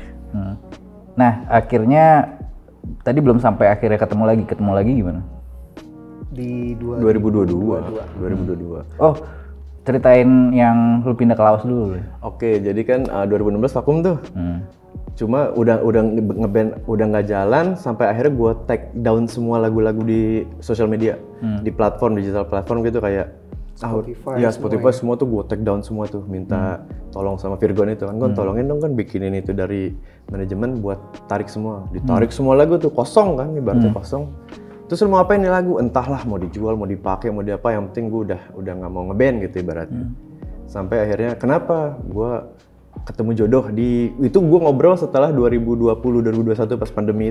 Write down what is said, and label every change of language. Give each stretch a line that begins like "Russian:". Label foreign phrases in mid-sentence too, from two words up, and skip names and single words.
Indonesian: Nah akhirnya tadi belum sampai akhirnya ketemu lagi gimana? Di 2022. Oh, ceritain yang lu pindah ke Laos dulu. Oke, jadi kan 2016 vakum tuh. Cuma udah ngeband udah nggak jalan sampai akhirnya gue
English: take down
Indonesian: semua lagu-lagu di sosial media, di platform
English: digital platform
Indonesian: gitu kayak Spotify semua tuh gue
English: take down
Indonesian: semua tuh, minta tolong sama Virgon itu kan, gue tolongin dong kan bikinin itu dari manajemen buat tarik semua, ditarik semua lagu tuh kosong kan, ibaratnya kosong. Terus lu mau apain nih lagu? Entahlah mau dijual, mau dipakai, mau diapa, yang penting gue udah nggak mau ngeband gitu ibaratnya. Sampai akhirnya kenapa? Gue ketemu jodoh itu gue ngobrol setelah 2020-2021 pas pandemi itu.